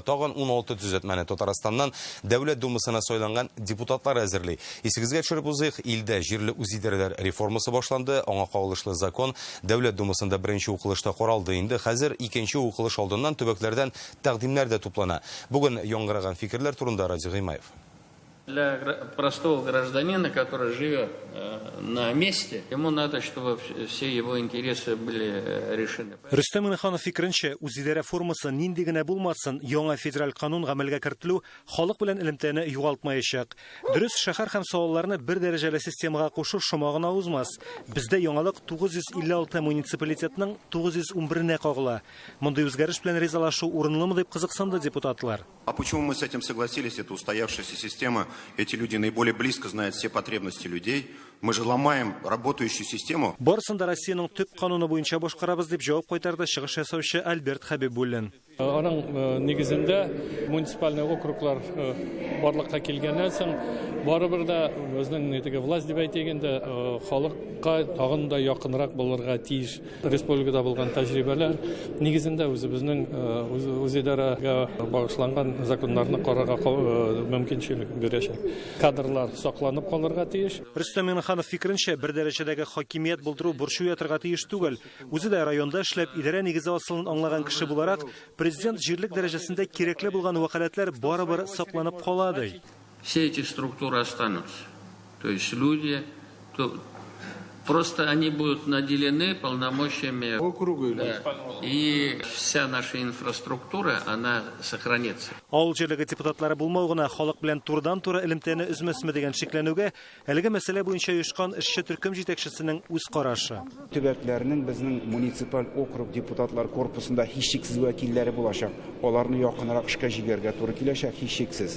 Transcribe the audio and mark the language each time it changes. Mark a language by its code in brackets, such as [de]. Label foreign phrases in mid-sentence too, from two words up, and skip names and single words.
[tt] Тагын 16 төзәтмәне Татарстаннан дәүләт думасына сайланган депутатлар әзерли. Исегезгә төшереп узыйк, илдә җирле үзидарәләр реформасы башланды. Аңа кагылышлы закон дәүләт думасында беренче укылышта каралды. Инде хәзер икенче укылыш алдыннан төбәкләрдән тәкъдимнәр дә туплана. Бүген яңгыраган фикерләр турында Радик Гыймаев. [ru] Для простого гражданина, который живет на месте, ему надо, чтобы все его интересы были решены. [tt] Рөстәм Миңнеханов фикеренчә, үзидарә формасы нинди генә булмасын, яңа федераль канун гамәлгә кертелү халык белән элемтәне югалтмаячак. Дөрес, шәһәр һәм салаларны бер дәрәҗәле системага кушу шомагына узмас. Бездә яңалык 956 муниципалитетның 911-нә кагыла. Мондый үзгәреш белән ризалашу урынлымы дип кызыксынды депутатлар. [ru] А почему мы с этим согласились? Это устоявшаяся система. Эти люди наиболее близко знают все потребности людей. Мы же ломаем работающую систему. [tt] Барысында Россиянең төп кануны буенча башкарабыз дип җавап кайтарды чыгыш ясаучы Альберт Хәбибуллин. Аның нигезендә муниципаль округлар барлыкка килгәннән соң барыбер да безнең теге власть дип әйтгәндә халыкка тагын да якынрак булырга тиеш. Республикада булган тәҗрибәләр нигезендә үзебезнең үзидарәгә багышланган законнарны карарга мөмкинчелек бирәчәк. Кадрлар сакланып калырга тиеш. Рөстәм Миңнеханов фикеренчә, бер дәрәҗәдәге хакимият булдыру бурчу ятырга тиеш түгел. Үзе дә районда эшләп, идарә нигезе асылын аңлаган кеше буларак, президент җирлек дәрәҗәсендә кирәкле булган вәкаләтләр барыбер сакланып кала ди. [ru] Все эти структуры останутся. То есть люди, просто они будут наделены полномочиями округа. Да. И вся наша инфраструктура, она сохранится. [tt] Авыл җирлеге депутатлары булмау гына халык белән турыдан-туры элемтәне үзмәсме дигән шикләнүгә, әлеге мәсьәлә буенча оешкан эшче төркем җитәкчесенең үз карашы. Төбәкләрнең безнең муниципаль округ депутатлар корпусында һичшиксез вәкилләре булачак. Аларны якынрак эшкә җигәргә туры киләчәк һичшиксез.